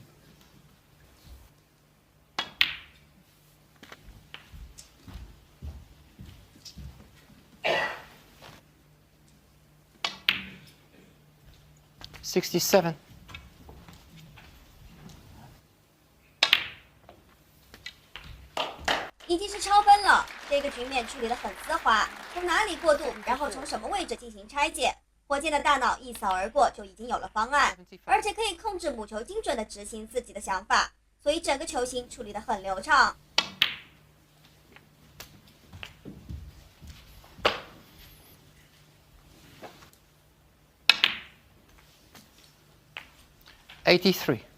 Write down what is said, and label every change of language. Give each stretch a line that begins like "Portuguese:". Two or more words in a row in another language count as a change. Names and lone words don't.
Chinese: 67. 已经是超分了，这个局面处理得很丝滑，从哪裡過渡，然後從什麼位置進行拆解，火箭的大腦一掃而過，就已經有了方案，而且可以控制母球精準地執行自己的想法，所以整個球形處理得很流暢。 83.